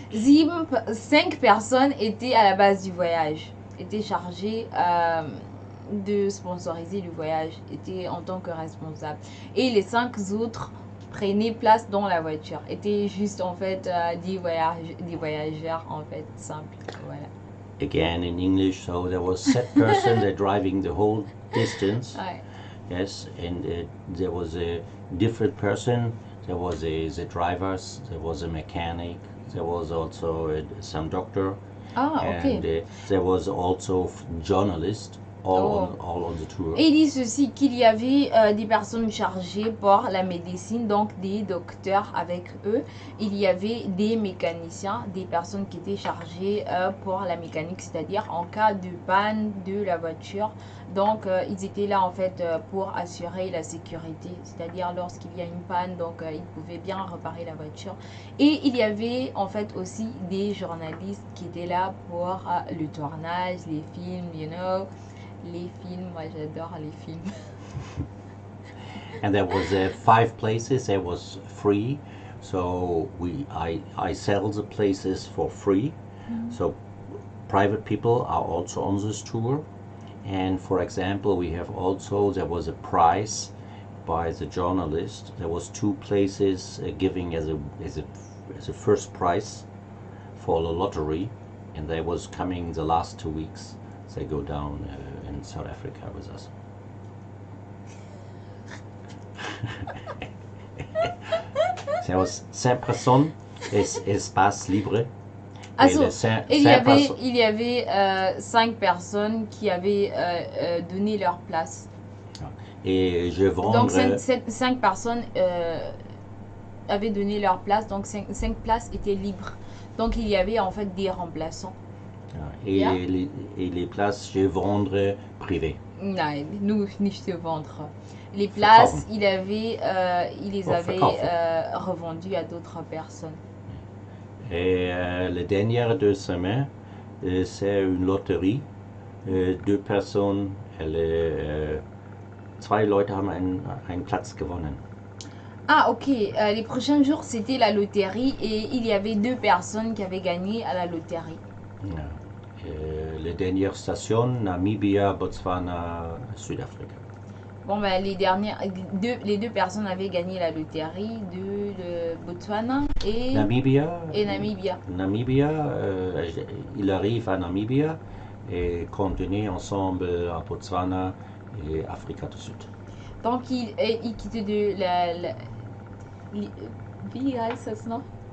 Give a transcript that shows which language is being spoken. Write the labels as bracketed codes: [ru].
[fr] 5 personnes étaient à la base du voyage, étaient chargées de sponsoriser le voyage, étaient en tant que responsables. Et les 5 autres prenaient place dans la voiture, étaient juste en fait des voyageurs en fait simples. Voilà. [en] Again in English, so there was 7 persons that driving the whole distance. [fr] Ouais. [en] Yes, and there was a different person. There was the drivers, there was a mechanic, there was also some doctor, Ah, ok. and there was also journalist all on the tour. [fr] Et il dit ceci, qu'il y avait des personnes chargées par la médecine, donc des docteurs avec eux. Il y avait des mécaniciens, des personnes qui étaient chargées pour la mécanique, c'est-à-dire en cas de panne de la voiture. Donc, ils étaient là en fait pour assurer la sécurité, c'est-à-dire lorsqu'il y a une panne, donc ils pouvaient bien réparer la voiture. Et il y avait en fait aussi des journalistes qui étaient là pour le tournage, les films, [en] you know. [fr] Les films, moi j'adore les films. [en] And there was 5 places that was free, so I sell the places for free. So private people are also on this tour. And for example, we have also, there was a prize by the journalist. There was 2 places giving as a first prize for the lottery, and they was coming the last 2 weeks. They go down in South Africa with us. There was [fr] 5 personnes, espace libre. Il y avait 5 personnes qui avaient donné leur place. Et je vends. Donc 5 personnes avaient donné leur place, donc 5 places étaient libres. Donc il y avait en fait des remplaçants. Et les places, je vendre privées. Non, nous, [de] nicht [fr] vendre. Les places, il les avait revendues à d'autres personnes. Et les dernières 2 semaines, c'est une loterie. 2 personnes, [de] 2 Leute haben einen Platz gewonnen. Ah, ok. [fr] Les prochains jours, c'était la loterie et il y avait 2 personnes qui avaient gagné à la loterie. Les dernières stations, Namibia, Botswana, Sud-Afrique. Bon, ben, les 2 personnes avaient gagné la loterie de Botswana et Namibia. Namibia. Il arrive à Namibia et continue ensemble à Botswana et Afrique du Sud. Donc, il quitte de [de] wie heißt das noch?